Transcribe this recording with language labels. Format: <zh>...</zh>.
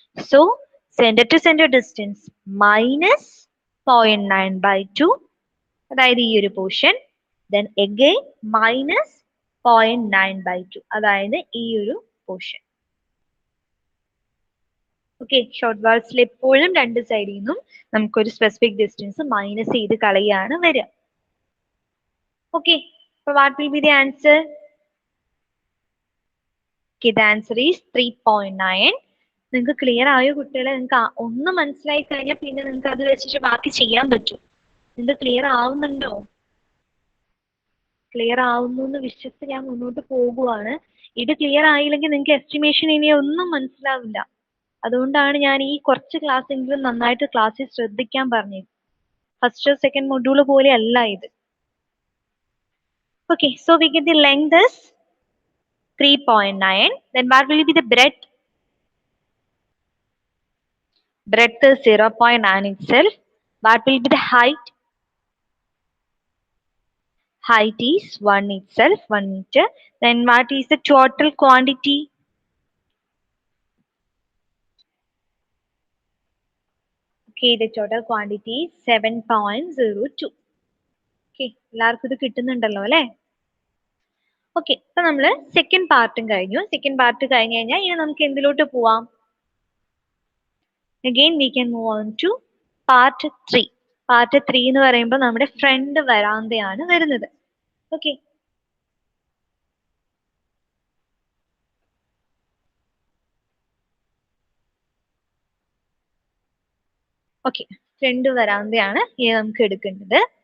<en>so centre to centre distance minus 0.9/2,</en> <ml>അതായത് ഈ ഒരു</ml> <en>Portion. Then again minus 0.9/2,</en> <ml>അതായത് ഈ ഒരു</ml> <en>Portion.</en> <ml>ഓക്കെ, ഷോർട്ട് വേർഡ്സിൽ എപ്പോഴും രണ്ട് സൈഡിൽ നിന്നും നമുക്കൊരു സ്പെസിഫിക് ഡിസ്റ്റൻസ് മൈനസ് ചെയ്ത് കളയാണ് വരിക.</ml> <en>Okay, so what will be the answer? Okay, the answer is 3.9.</en> <ml>നിങ്ങൾക്ക് ക്ലിയർ ആയോ കുട്ടികളെ? നിങ്ങൾക്ക് ഒന്ന് മനസ്സിലായി കഴിഞ്ഞാൽ പിന്നെ നിങ്ങൾക്ക് അത് വെച്ചിട്ട് ബാക്കി ചെയ്യാൻ പറ്റും. നിങ്ങൾക്ക് ക്ലിയർ ആവുന്നുണ്ടോ? ക്ലിയർ ആവുന്നു എന്ന് വിശ്വസിച്ച് ഞാൻ മുന്നോട്ട് പോകുവാണ്. ഇത് ക്ലിയർ ആയില്ലെങ്കിൽ നിങ്ങൾക്ക് എസ്റ്റിമേഷൻ ഇനി ഒന്നും മനസ്സിലാവില്ല. അതുകൊണ്ടാണ് ഞാൻ ഈ കുറച്ച് ക്ലാസ് എങ്കിലും നന്നായിട്ട് ക്ലാസ്സിൽ ശ്രദ്ധിക്കാൻ പറഞ്ഞത്. ഫസ്റ്റ് സെക്കൻഡ് മൊഡ്യൂൾ പോലെ അല്ല ഇത്.</ml> <en>Okay, so we get the length is 3.9. Then what will be the breadth? Breadth is 0.9 itself. What will be the height? height is 1 itself, 1 meter. Then what is the total quantity? Okay, the total quantity is 7.02.</en> <ml>Okay, എല്ലാവർക്കും ഇത് കിട്ടുന്നുണ്ടല്ലോ അല്ലേ? Okay, അപ്പൊ നമ്മള് second പാർട്ടും കഴിഞ്ഞു. Second part കഴിഞ്ഞ് കഴിഞ്ഞാൽ ഇനി നമുക്ക് എന്തിലോട്ട് പോവാം?</ml> <en>Again we can move on to part 3.</en> <ml>Part 3 എന്ന് പറയുമ്പോൾ നമ്മുടെ ഫ്രണ്ട് വരാന്തയാണ് വരുന്നത്. ഓക്കെ, ഓക്കെ, ഫ്രണ്ട് വരാന്തയാണ് ഇനി നമുക്ക് എടുക്കേണ്ടത്.</ml>